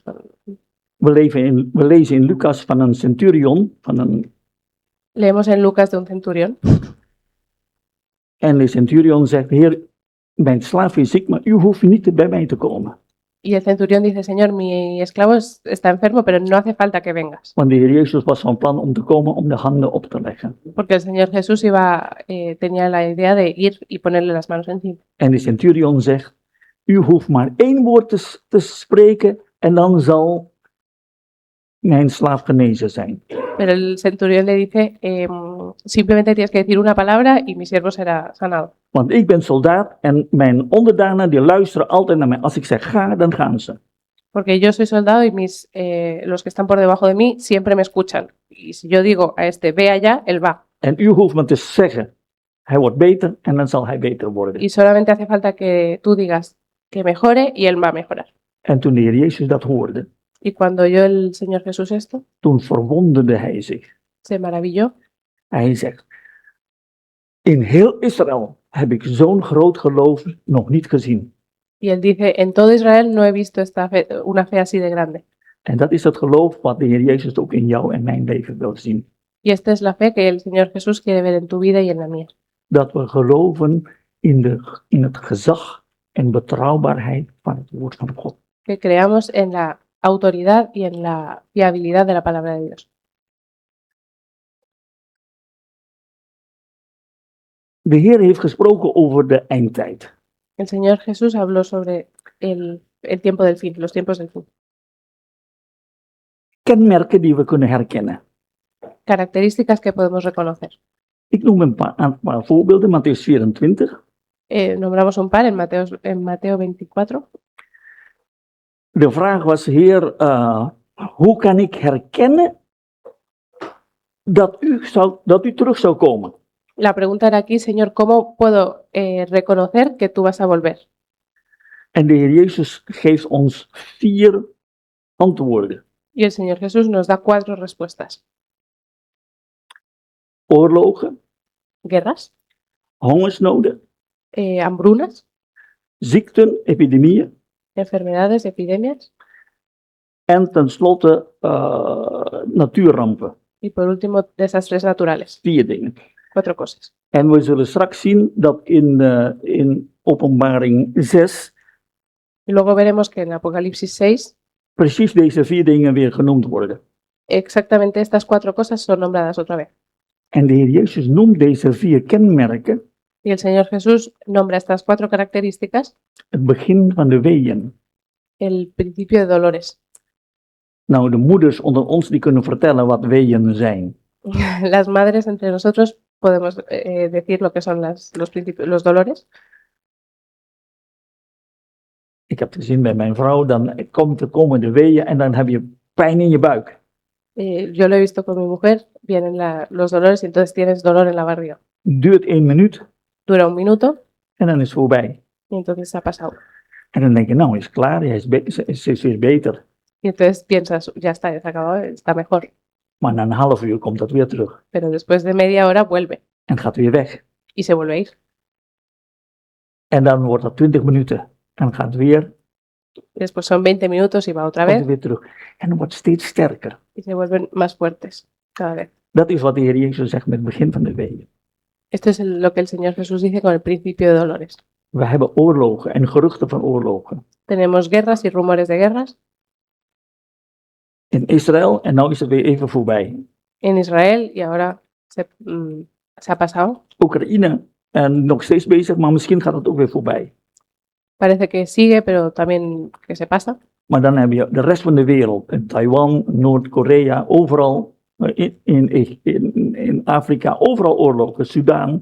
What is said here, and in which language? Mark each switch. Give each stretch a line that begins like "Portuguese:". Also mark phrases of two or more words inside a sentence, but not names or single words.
Dutch: We lezen in Lucas van een centurion,
Spanish: Leemos en Lucas de un centurión
Dutch: en de centurion zegt, Heer, mijn slaaf is ziek, maar u hoeft niet bij mij te komen.
Spanish: y el centurión dice, Señor, mi esclavo está enfermo, pero no hace falta que vengas.
Dutch: Want de Heer Jezus was van plan om te komen om de handen op te leggen.
Spanish: Porque el Señor Jesús tenía la idea de ir y ponerle las manos encima.
Dutch: En de centurion zegt, u hoeft maar 1 woord te spreken en dan zal mijn slaaf genezen zijn.
Spanish: Pero el centurión le dice, simplemente tienes que decir una palabra y mi siervo será sanado.
Dutch: Want ik ben soldaat en mijn onderdanen die luisteren altijd naar mij. Als ik zeg ga, dan gaan ze.
Spanish: Porque yo soy soldado y los que están por debajo de mí siempre me escuchan. Y si yo digo a este, ve allá, él va.
Dutch: En u hoeft me te zeggen, hij wordt beter en dan zal hij beter worden.
Spanish: Y solamente hace falta que tú digas que mejore y él va a mejorar.
Dutch: En toen de Heer Jezus dat hoorde,
Spanish: Y cuando oyó el Señor Jesús esto,
Dutch: toen verwonderde hij zich.
Spanish: se maravilló.
Dutch: Hij zegt, in heel Israël heb ik zo'n groot geloof nog niet gezien.
Spanish: Y él dice, en todo Israel no he visto una fe así de grande.
Dutch: En dat is het geloof wat de Heer Jezus ook in jou en mijn leven wil zien.
Spanish: Y esta es la fe que el Señor Jesús quiere ver en tu vida y en la mía.
Dutch: Dat we geloven in het gezag en betrouwbaarheid van het woord van God.
Spanish: Que creamos en la autoridad y en la fiabilidad de la palabra de Dios.
Dutch: De Heer heeft gesproken over de eindtijd.
Spanish: El Señor Jesús habló sobre el tiempo del fin, los tiempos del fin.
Dutch: Kenmerken die we kunnen herkennen.
Spanish: Características que podemos reconocer.
Dutch: Ik noem een paar voorbeelden. Mattheüs 24.
Spanish: Nombramos un par en Mateo 24.
Dutch: De vraag was, Heer, hoe kan ik herkennen dat u terug zou komen?
Spanish: La pregunta era aquí, Señor, ¿cómo puedo reconocer que tú vas a volver?
Dutch: En de Heer Jezus geeft ons 4 antwoorden.
Spanish: Y el Señor Jesús nos da 4 respuestas.
Dutch: Oorlogen,
Spanish: Guerras,
Dutch: hongersnoden,
Spanish: hambrunas,
Dutch: ziekten, epidemieën
Spanish: enfermedades, epidemias
Dutch: en tenslotte natuurrampen.
Spanish: y por último desastres naturales.
Dutch: 4 dingen.
Spanish: 4 cosas.
Dutch: En we zullen straks zien dat in Openbaring 6
Spanish: Y luego veremos que en Apocalipsis 6
Dutch: precies deze 4 dingen weer genoemd worden.
Spanish: exactamente estas 4 cosas son nombradas otra vez.
Dutch: En de Heer Jezus noemt deze 4 kenmerken
Spanish: Y el Señor Jesús nombra estas 4 características
Dutch: het begin van de weeën.
Spanish: el principio de dolores.
Dutch: Nou, de moeders onder ons die kunnen vertellen wat weeën zijn.
Spanish: Las madres entre nosotros podemos decir lo que son los dolores.
Dutch: Ik heb gezien bij mijn vrouw, dan komen de weeën en dan heb je pijn in je buik.
Spanish: Yo lo he visto con mi mujer, vienen los dolores y entonces tienes dolor en la barriga.
Dutch: Duurt 1 minuut
Spanish: Dura 1 minuto
Dutch: en dan is het voorbij.
Spanish: y entonces ha pasado.
Dutch: En dan denk je, nou is klaar, ze is weer beter.
Spanish: Y entonces piensas, ya está acabado, está mejor.
Dutch: Maar na een half uur komt dat weer terug
Spanish: Pero después de media hora vuelve
Dutch: en gaat weer weg.
Spanish: y se vuelve a ir.
Dutch: En dan wordt dat 20 minuten en gaat weer,
Spanish: Y después son 20 minutos y va otra
Dutch: komt
Spanish: vez
Dutch: weer terug. En dan wordt het steeds sterker.
Spanish: y se vuelven más fuertes cada vez.
Dutch: Dat is wat de Heer Jezus zegt met het begin van de weeën.
Spanish: Esto es lo que el Señor Jesús dice con el principio de dolores.
Dutch: We hebben oorlogen en geruchten van oorlogen.
Spanish: Tenemos guerras y rumores de guerras
Dutch: In Israël en nou is het weer even voorbij.
Spanish: en Israel y ahora se ha pasado.
Dutch: Oekraïne en nog steeds bezig, maar misschien gaat het ook weer voorbij.
Spanish: Parece que sigue, pero también que se pasa.
Dutch: Maar dan heb je de rest van de wereld, in Taiwan, Noord-Korea, overal, in Afrika, overal oorlogen, Sudan.